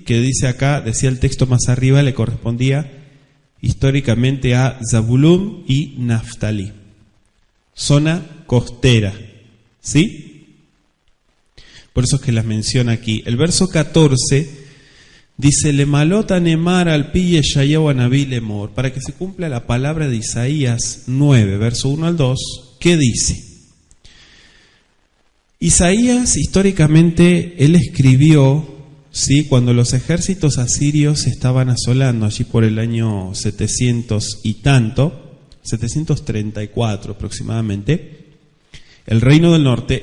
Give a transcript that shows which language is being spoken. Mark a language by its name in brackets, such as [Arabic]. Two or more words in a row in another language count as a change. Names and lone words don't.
[Spanish] Que dice acá, decía el texto más arriba, le correspondía históricamente a Zabulum y Naftali, zona costera, ¿sí? Por eso es que las menciona aquí. El verso 14 dice: [Hebrew] למען ימלא נאמר על פי ישעיהו הנביא לאמר, [Spanish] para que se cumpla la palabra de Isaías 9, verso 1 al 2, ¿qué dice? Isaías, históricamente, él escribió, ¿sí? Cuando los ejércitos asirios estaban asolando, allí por el año 700 y tanto, 734 aproximadamente, el reino del norte.